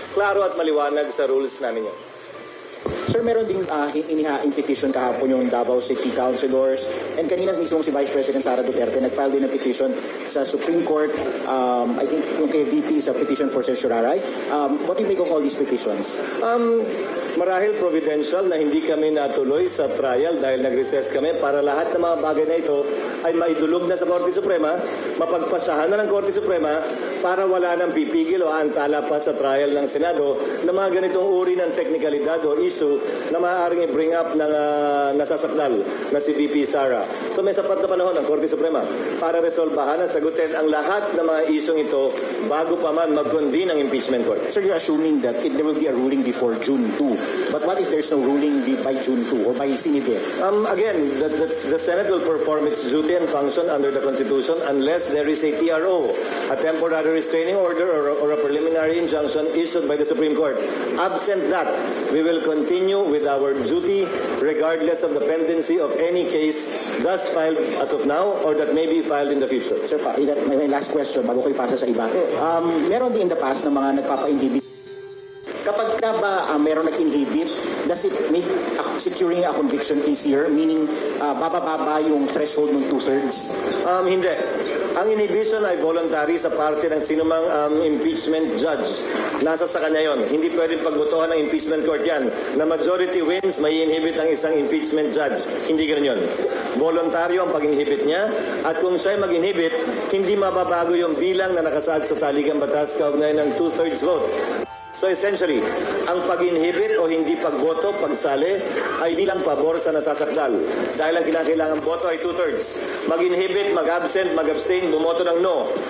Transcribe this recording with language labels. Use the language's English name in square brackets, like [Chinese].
[Filipino] Klaro at maliwanag sa rules namin yun. Sir, meron ding inihaing petition kahapon yung Davao City Councilors and kanina mismo si Vice President Sara Duterte nag-file din ng petition sa Supreme Court. [English] I think [Filipino] yung kay [English] VP sa petition for certiorari. What do you make of all these petitions? [Filipino] Marahil providential na hindi kami natuloy sa trial dahil nag-recess kami para lahat ng mga bagay na ito ay maidulog na sa Korte Suprema, mapagpasahan na ng Korte Suprema para wala nang pipigil o antala pa sa trial ng Senado na mga ganitong uri ng teknikalidad o issue na maaaring i-bring up ng nasasakdal na si VP Sara. So may sapat na panahon ng Korte Suprema para resolbahan at sagutin ang lahat ng mga isyong ito bago pa man mag-convene ang impeachment court. [English] Sir, you're assuming that there will be a ruling before June 2. But what if there's no ruling by June 2 or by Sinide? Again, the Senate will perform its duty and function under the Constitution unless there is a TRO, a temporary restraining order or a preliminary injunction issued by the Supreme Court. Absent that, we will continue with our duty regardless of the pendency of any case thus filed as of now or that may be filed in the future. Sir, my last question [Filipino] bago ko ipasa sa iba. Meron din [English] in the past [Filipino] na mga nagpapa-inhibit. Kapag ka ba meron nag-inhibit, [English] does it make securing a conviction easier? [Filipino] Meaning, bababa yung threshold ng 2/3? Hindi. Ang inhibition ay voluntary sa parte ng sinumang impeachment judge. Nasa sa kanya yon. Hindi pwedeng pagbotohan ng impeachment court yan. Na majority wins, may inhibit ang isang impeachment judge. Hindi ganoon yun. Voluntaryo ang pag-inhibit niya. At kung siya'y mag-inhibit, hindi mababago yung bilang na nakasaad sa saligang batas kaugnay ng 2/3 vote. So essentially, ang pag-inhibit o hindi pagboto, pagsali, ay bilang pabor sa nasasakdal. Dahil ang kailangang boto ay 2/3. Mag-inhibit, mag-absent, mag-abstain, bumoto ng no.